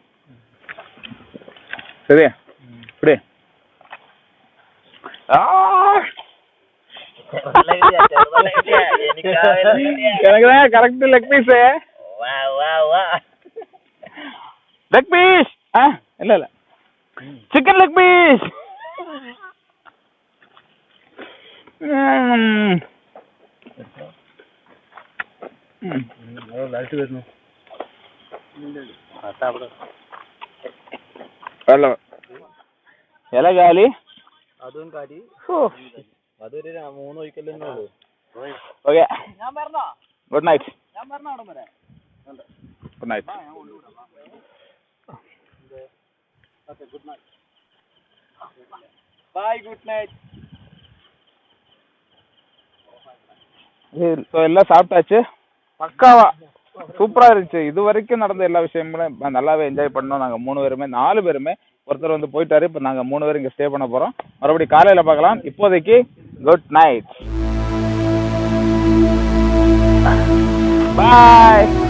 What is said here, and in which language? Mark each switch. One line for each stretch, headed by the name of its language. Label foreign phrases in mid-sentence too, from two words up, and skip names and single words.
Tamil: சரி, இப்படி எனக்கு தான்
English: correct leg piece. leg piece
Tamil: இல்ல இல்ல,
English: chicken leg piece.
Malayalam: ഇല കാലി അതും കാലി. അതൊരു 3 ഒഴിക്കല്ലേ ഉള്ളൂ. ഓക്കെ,
English: good night. good night. Okay, good night. Bye, good night.
Tamil: ஸோ எல்லாம் சாப்பிட்டாச்சு. பக்காவா சூப்பராக இருந்துச்சு. இது வரைக்கும் நடந்த எல்லா விஷயங்களும் நல்லாவே என்ஜாய் பண்ணோம். நாங்கள் 3 பேருமே 4 பேருமே. ஒருத்தர் வந்து போயிட்டாரு. இப்போ நாங்கள் 3 பேரும் இங்கே ஸ்டே பண்ண போகிறோம். மறுபடியும் காலையில் பார்க்கலாம். இப்போதைக்கு
English: good night, bye.